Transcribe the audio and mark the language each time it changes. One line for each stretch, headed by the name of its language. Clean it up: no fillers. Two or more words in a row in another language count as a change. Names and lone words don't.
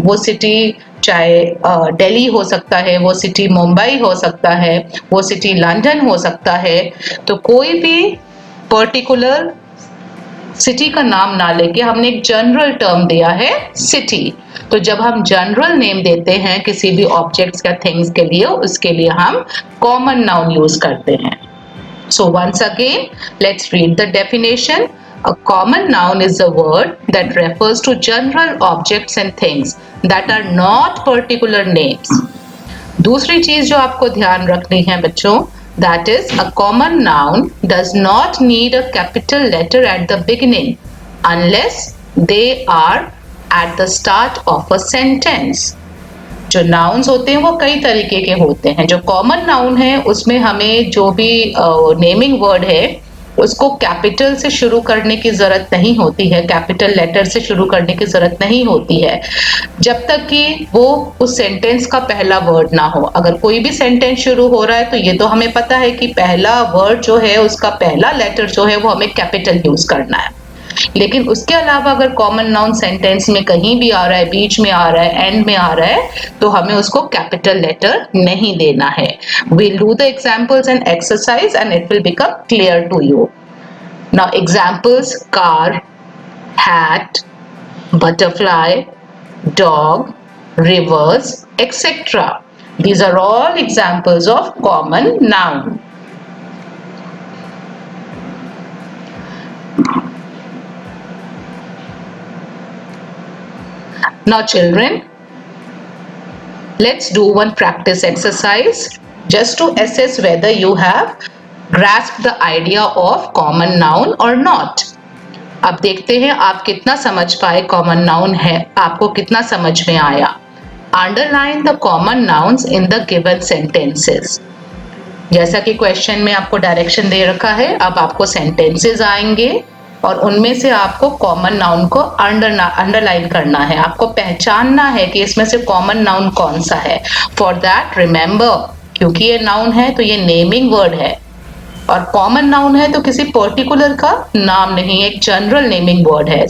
Hindi: वो सिटी चाहे दिल्ली हो सकता है, वो सिटी मुंबई हो सकता है, वो सिटी लंदन हो सकता है. तो कोई भी
English: particular city
Hindi: का नाम ना लेके हमने एक
English: general term
Hindi: दिया है सिटी. तो जब हम
English: general name
Hindi: देते हैं किसी भी ऑब्जेक्ट्स या थिंग्स के लिए, उसके लिए हम
English: common noun use
Hindi: करते हैं.
English: So once again let's read the definition. A common noun is a word that refers to general objects and things that are not particular names.
Hindi: दूसरी चीज जो आपको ध्यान रखनी है बच्चों,
English: that is a common noun does not need a capital letter at the beginning unless they are at the start of a sentence.
Hindi: जो nouns होते हैं वो कई तरीके के होते हैं. जो
English: common noun
Hindi: है उसमें हमें जो भी
English: naming word
Hindi: है उसको कैपिटल से शुरू करने की जरूरत नहीं होती है,
English: capital letter
Hindi: से शुरू करने की जरूरत नहीं होती है, जब तक कि वो उस सेंटेंस का पहला वर्ड ना हो। अगर कोई भी सेंटेंस शुरू हो रहा है तो ये तो हमें पता है कि पहला वर्ड जो है उसका पहला लेटर जो है वो हमें
English: capital use
Hindi: करना है। लेकिन उसके अलावा अगर
English: common noun sentence
Hindi: में कहीं भी आ रहा है, बीच में आ रहा है, एंड में आ रहा है, तो हमें उसको
English: capital letter
Hindi: नहीं देना है।
English: We'll do the examples and exercise and it will become clear to you. Now examples: car, hat, butterfly, dog, rivers, etc. These are all examples of common noun. Now children, let's do one practice exercise just to assess whether you have grasped the idea of common noun or not.
Hindi: अब देखते हैं आप कितना समझ पाए
English: common noun
Hindi: है, आपको कितना समझ में आया।
English: Underline the common nouns in the given sentences.
Hindi: जैसा कि क्वेश्चन में आपको डायरेक्शन दे रखा है, अब आपको सेंटेंसेस आएंगे और उनमें से आपको
English: common noun
Hindi: को अंडरलाइन करना है, आपको पहचानना है कि इसमें से
English: common noun
Hindi: कौन सा है।
English: for that remember,
Hindi: क्योंकि ये नाउन है तो ये
English: naming word
Hindi: है, और
English: common noun
Hindi: है तो किसी पर्टिकुलर का नाम नहीं, एक
English: general naming word
Hindi: है।